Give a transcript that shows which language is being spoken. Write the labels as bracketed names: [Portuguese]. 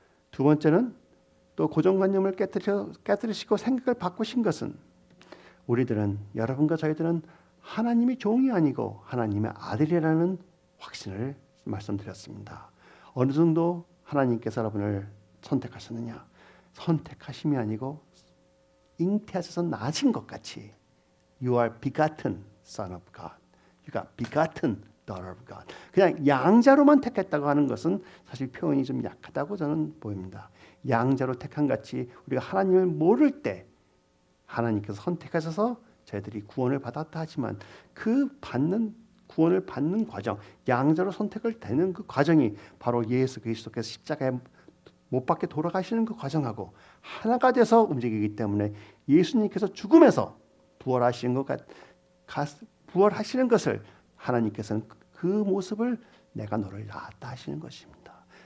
[Korean] 두 번째는 또 고정관념을 깨뜨리시고 생각을 바꾸신 것은 우리들은, 여러분과 저희들은 하나님이 종이 아니고 하나님의 아들이라는 확신을 말씀드렸습니다. 어느 정도 하나님께서 여러분을 선택하셨느냐? 선택하심이 아니고 잉태하셔서 낳으신 것 같이 [English] You are begotten son of God. You are begotten daughter of God. [Korean] 그냥 양자로만 택했다고 하는 것은 사실 표현이 좀 약하다고 저는 보입니다. 양자로 택한 같이 우리가 하나님을 모를 때 하나님께서 선택하셔서 저희들이 구원을 받았다 하지만 그 구원을 받는 과정, 양자로 선택을 되는 그 과정이 바로 예수 그리스도께서 십자가에 못 박혀 돌아가시는 그 과정하고 하나가 돼서 움직이기 때문에 예수님께서 죽음에서 부활하시는 것을 하나님께서는 그 모습을 내가 너를 낳았다 하시는 것입니다.